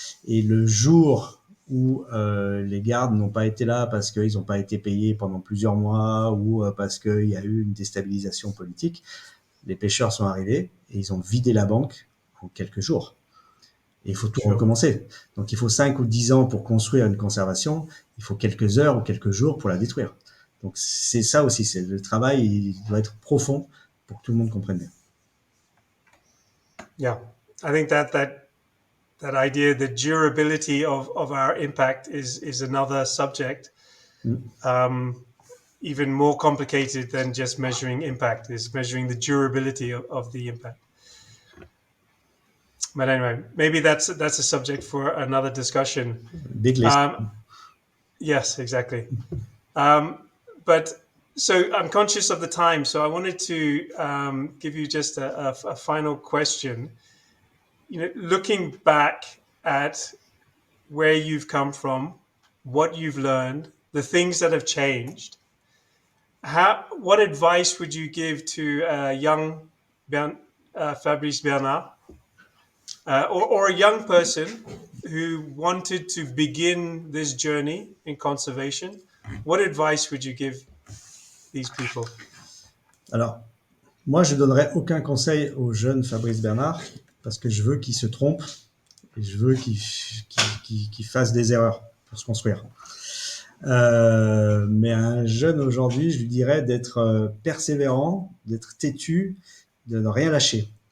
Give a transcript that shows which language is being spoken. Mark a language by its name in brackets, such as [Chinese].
[French] Et le jour où les gardes n'ont pas été là parce qu'ils n'ont pas été payés pendant plusieurs mois ou parce qu'il y a eu une déstabilisation politique, les pêcheurs sont arrivés et ils ont vidé la banque en quelques jours. Et il faut tout recommencer. Donc il faut 5 ou 10 ans pour construire une conservation, il faut quelques heures ou quelques jours pour la détruire. Donc c'est ça aussi, c'est le travail, il doit être profond pour que tout le monde comprenne bien. [English] Yeah, I think that idea, the durability of our impact is another subject, even more complicated than just measuring impact, is measuring the durability of the impact. But anyway, maybe that's a subject for another discussion. Big list. Yes, exactly. But so I'm conscious of the time, so I wanted to give you just a final question. You know, looking back at where you've come from, what you've learned, the things that have changed, what advice would you give to young Fabrice Bernard, or a young person who wanted to begin this journey in conservation? What advice would you give these people? [French] Alors, moi, je donnerais aucun conseil au jeune Fabrice Bernard parce que je veux qu'il se trompe et je veux qu'il fasse des erreurs pour se construire. Mais à un jeune aujourd'hui, je lui dirais d'être persévérant, d'être têtu, de ne rien lâcher.